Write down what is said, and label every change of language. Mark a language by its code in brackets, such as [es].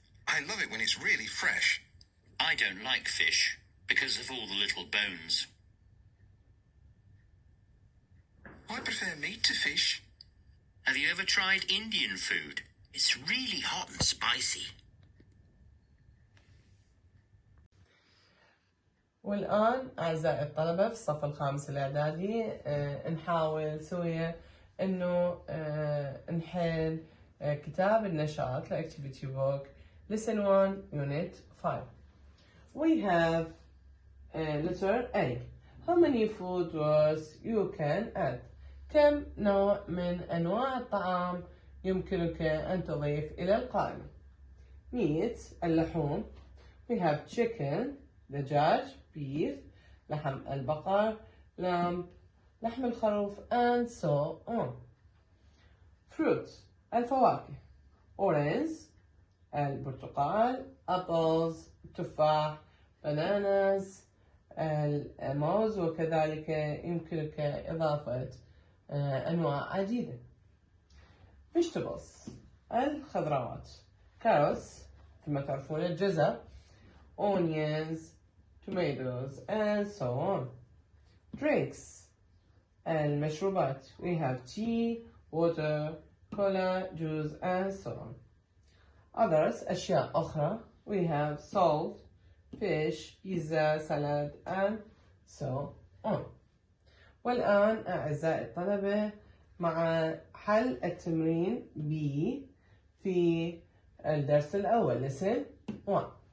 [en] I love it when it's really fresh. I don't like fish because of all the little bones. I prefer meat to fish. Have you ever tried Indian food? It's really hot and spicy. [ar] والآن أعزائي الطلبة في الصف الخامس الإعدادي نحاول سويا إنه نحل كتاب النشاط [en] Activity Book Lesson 1 Unit 5. We have letter A. How many food groups you can add? [ar] كم نوع من أنواع الطعام يمكنك أن تضيف إلى القائمة؟ Meat اللحوم. [en] We have chicken دجاج beef لحم البقر lamb لحم الخروف and so on. [ar] Fruits الفواكه orange البرتقال apples تفاح bananas الموز وكذلك يمكنك إضافة أنواع عديدة. [en] vegetables الخضروات carrots [ar] كما تعرفون الجزر [en] onions tomatoes and so on. Drinks المشروبات we have tea water cola juice and so on. Others أشياء أخرى we have salt fish pizza salad and so on. [ar] والآن أعزائي الطلبة مع حل التمرين B في الدرس الأول lesson 1.